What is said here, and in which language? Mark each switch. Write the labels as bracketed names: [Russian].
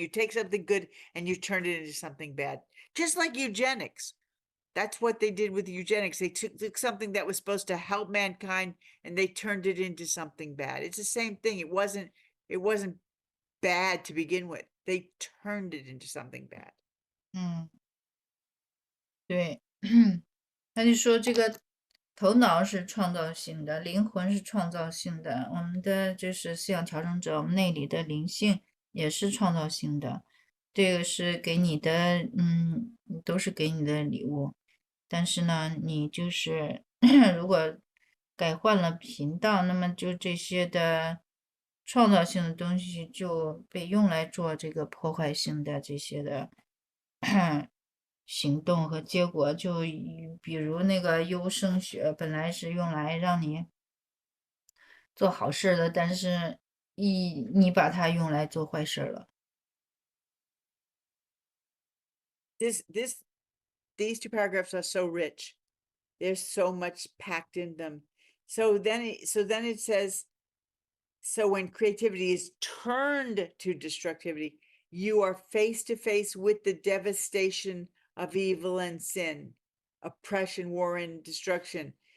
[English] You take something good and you turn it into something bad. Just like eugenics. That's what they did with eugenics. They took something that was supposed to help mankind and they turned it into something bad. It's the same thing. It wasn't bad to begin with. They turned it into something bad. [Chinese] 对，他就说这个头脑是创造性的，灵魂是创造性的，我们的就是思想调整者，我们内里的灵性也是创造性的，这个是给你的，都是给你的礼物。但是呢，你就是如果改换了频道，那么就这些的创造性的东西就被用来做这个破坏性的这些的行动和结果。就比如那个优生学，本来是用来让你做好事的，但是你把它用来做坏事了。 [English] These two paragraphs are so rich. There's so much packed in them. So then it says, so when creativity is turned to destructivity, you are face to face with the devastation of evil and sin, oppression, war, and destruction.